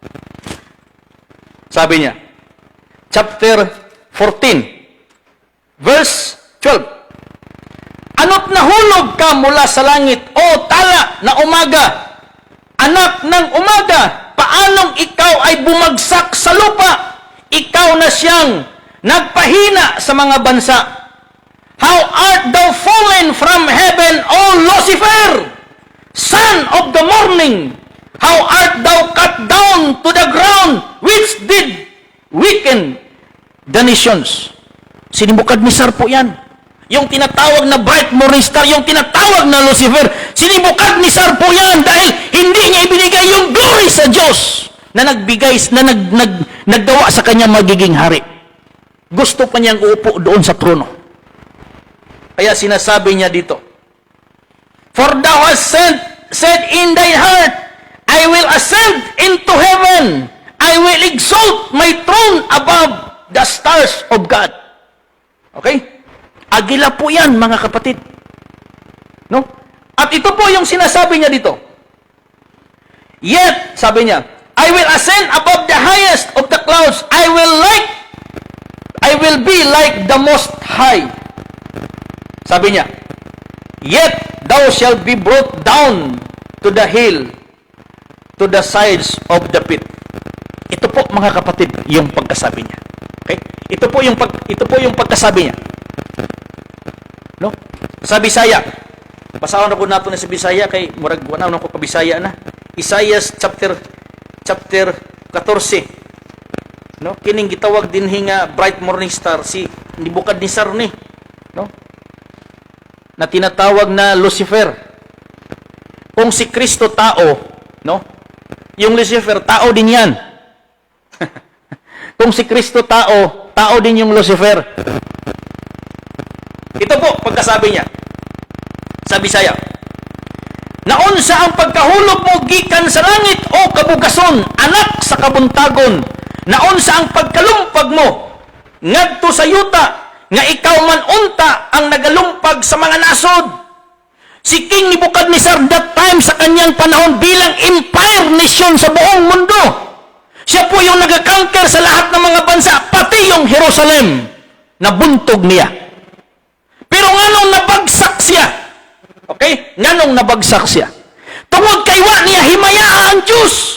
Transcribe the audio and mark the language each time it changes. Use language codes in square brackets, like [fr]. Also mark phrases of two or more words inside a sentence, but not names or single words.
[tl] Sabi niya, chapter 14, verse 12. Ano't nahulog ka mula sa langit, o tala na umaga, anak ng umaga, paanong ikaw ay bumagsak sa lupa? Ikaw na siyang nagpahina sa mga bansa. [en] How art thou fallen from heaven, O Lucifer, son of the morning? How art thou cut down to the ground, which did weaken the nations? [tl] Si Nebuchadnezzar po yan. Yung tinatawag na [en] bright morning star, [tl] yung tinatawag na Lucifer, si Nebuchadnezzar po yan dahil hindi niya ibinigay yung glory sa Diyos na nagbigay, na naggawa sa kanya magiging hari. Gusto pa niyang uupo doon sa trono. Kaya sinasabi niya dito, [en] for thou hast said in thy heart, I will ascend into heaven. I will exalt my throne above the stars of God. Okay? [tl] Agila po yan, mga kapatid. No? At ito po yung sinasabi niya dito. Yet, sabi niya, [en] I will ascend above the highest of the clouds. I will be like the Most High. [tl] Sabi niya, [en] yet thou shalt be brought down to the hill, to the sides of the pit. [tl] Ito po, mga kapatid, yung pagkasabi niya. Okay? Ito po yung pagkasabi niya. No? [ceb] Sa Bisaya, basahan na po nato na sa Bisaya kay murag wala na ko pa Bisaya na. Isaiah chapter 14. No? Kining gitawag dinhi nga [en] bright morning star [ceb] si Nebukadnezar ni, no? [tl] Na tinatawag na Lucifer. Kung si Kristo tao, no? Yung Lucifer tao din 'yan. Kung si Kristo tao, tao din yung Lucifer. Ito po pagkasabi niya sa Bisaya. [ceb] Naunsa ang pagkahulog mo gikan sa langit o kabugason, anak sa kabuntagon. Naunsa ang pagkalumpag mo ngadto sa yuta, nga ikaw man unta ang nagalumpag sa mga nasod. [tl] Si King Nebukadnezar [en] that time [tl] sa kanyang panahon bilang [en] empire nation [tl] sa buong mundo. Siya po yung nag-conquer sa lahat ng mga bansa, pati yung Jerusalem, [ceb] nabuntog niya. Pero nganong nabagsak siya? Okay? Nganong nabagsak siya? Tungod kay wa niya himaya ang Diyos.